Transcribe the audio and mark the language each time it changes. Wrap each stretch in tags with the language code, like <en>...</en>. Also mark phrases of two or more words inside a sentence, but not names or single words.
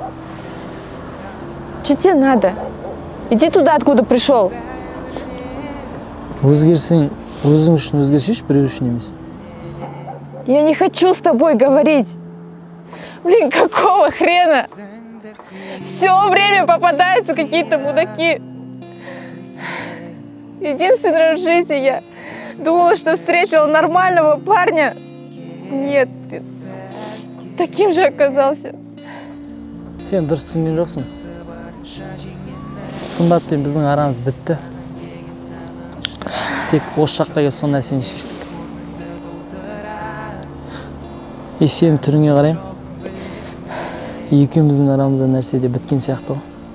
<ru>Что тебе надо? Иди туда, откуда пришел.</ru> <kk>Өзгерсең, өзің үшін өзгершеш, біреу үшін емес.</kk> <ru>Я не хочу с тобой говорить. Блин, какого хрена? Все время попадаются какие-то мудаки. Единственный раз в жизни я думала, что встретила нормального парня. Нет, ты таким же оказался.</ru> <kk>Сен дұрыс түсінген жоқсың. Сымбатпен біздің арамыз бітті. Тек осы жаққа келіп сол нәрсені шештік. Сенің түріңе қарайым. Екеуміздің арамызда нәрсе де біткен сияқты ғой.</kk>